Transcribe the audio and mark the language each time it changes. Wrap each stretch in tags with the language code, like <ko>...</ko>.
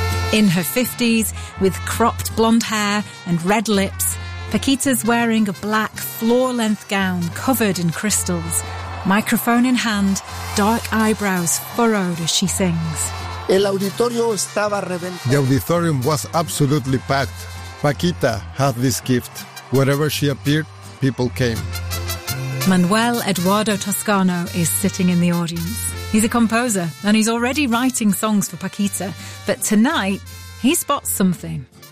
<en>In her 50s, with cropped blonde hair and red lips, Paquita's wearing a black floor-length gown covered in crystals. Microphone in hand, dark eyebrows furrowed as she sings.</en> <es>El auditorio estaba reventado.</es> <en>The auditorium was absolutely packed. Paquita had this gift. Wherever she appeared, people came. Manuel Eduardo Toscano is sitting in the audience. He's a composer and he's already writing songs for Paquita. But tonight, he spots something.</en>